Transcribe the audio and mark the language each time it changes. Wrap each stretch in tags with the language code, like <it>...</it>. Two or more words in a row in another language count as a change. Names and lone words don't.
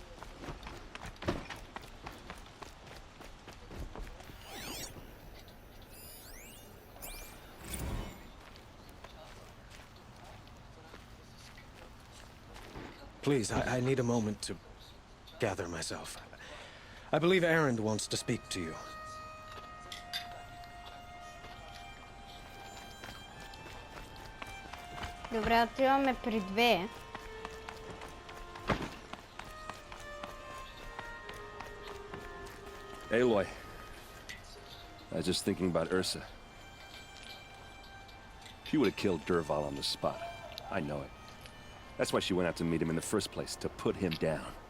<en>Please, I need a moment to gather myself. I believe Aaron wants to speak to you.</en> <bg>Добре, отиваме при две.</bg> <en>Aloy, I was just thinking about Ursa. She would have killed Dervahl on the spot. I know it. That's why she went out to meet him in the first place, to put him down.</en>